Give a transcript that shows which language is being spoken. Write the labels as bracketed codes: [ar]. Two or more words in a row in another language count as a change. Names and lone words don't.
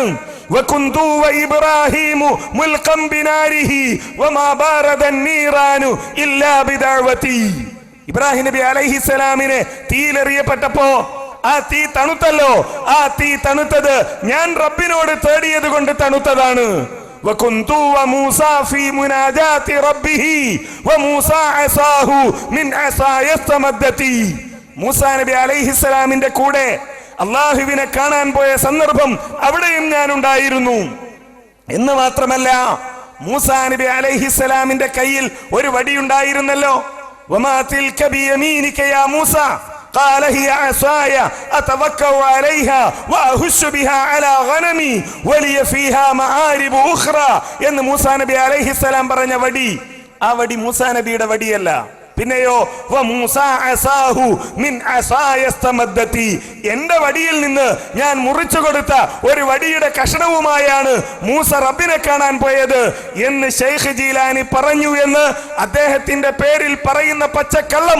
[ar] وكنت وإبراهيم ملقى بناره وما بردت النيران إلا بدعوتي. [ml] ഇബ്രാഹിം നബി അലൈഹിസ്സലാമിനെ തീയിലെറിയപ്പെട്ടപ്പോ ആ തീ തണുത്തല്ലോ, ആ തീ തണുത്തത് ഞാൻ റബ്ബിനോട് തേടിയത് കൊണ്ട് തണുത്തതാണ്. [ar] وكنتو وموسى في مناجاة ربه وموسى عصاه من عصاي استمدت. [ml] മൂസാ നബി അലൈഹിസ്സലാമിന്റെ കൂടെ അള്ളാഹുവിനെ കാണാൻ പോയ സന്ദർഭം അവിടെയും ഞാൻ ഉണ്ടായിരുന്നു എന്ന് മാത്രമല്ല, മൂസാ നബി അലൈഹിസ്സലാമിന്റെ കയ്യിൽ ഒരു വടി ഉണ്ടായിരുന്നല്ലോ. [ar] وما تلك بيمينك يا موسى قال هي عصاي أتوكل عليها وأهش بها على غنمي ولي فيها مآرب أخرى [ml] എന്ന് മൂസാ നബി അലൈഹിസ്സലാം പറഞ്ഞ വടി, ആ വടി മൂസാ നബിയുടെ വടിയല്ല. പിന്നെയോ എന്റെ വടിയിൽ നിന്ന് ഞാൻ മുറിച്ചു കൊടുത്ത ഒരു വടിയുടെ കഷണവുമായാണ് മൂസ റബ്ബിനെ കാണാൻ പോയത് എന്ന് ഷെയ്ഖ് ജീലാനി പറഞ്ഞു എന്ന് അദ്ദേഹത്തിന്റെ പേരിൽ പറയുന്ന പച്ചക്കള്ളം.